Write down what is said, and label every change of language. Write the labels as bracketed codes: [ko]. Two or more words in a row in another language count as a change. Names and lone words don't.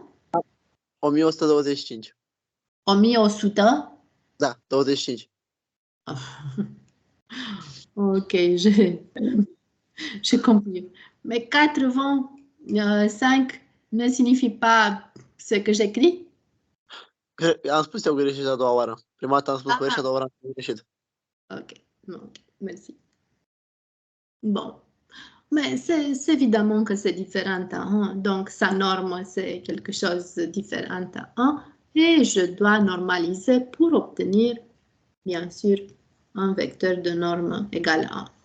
[ro] 1125. 1100? Da, 25. [fr] Ok, j'ai compris. Mais 85 ne signifie pas ce que j'écris? [ro] Am spus eu greșit a doua oară. Prima dată am spus corect și a doua oară am greșit. [fr] Ok, merci. Bon, mais c'est évidemment que c'est différent à 1, donc sa norme c'est quelque chose de différent à 1 et je dois normaliser pour obtenir, bien sûr, un vecteur de norme égal à 1.